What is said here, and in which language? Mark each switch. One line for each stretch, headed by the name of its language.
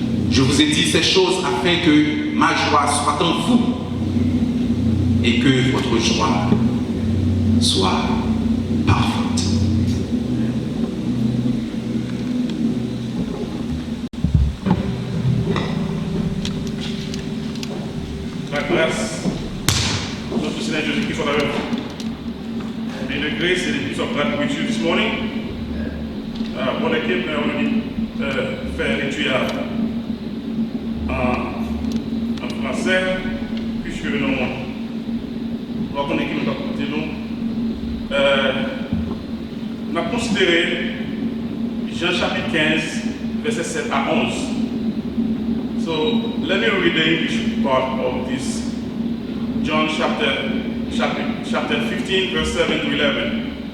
French: Je vous ai dit ces choses afin que ma joie soit en vous et que votre joie soit parfaite. La grâce de notre Seigneur Jésus-Christ soit avec vous.
English: May the grace and the peace of God be with you this morning.
French: Mon équipe a fait l'étude en français, puisque notre équipe nous a porté nous. On a considéré Jean chapitre 15, verset 7 à 11.
English: So let me read the English part of this. John chapter 15, verse 7 to 11.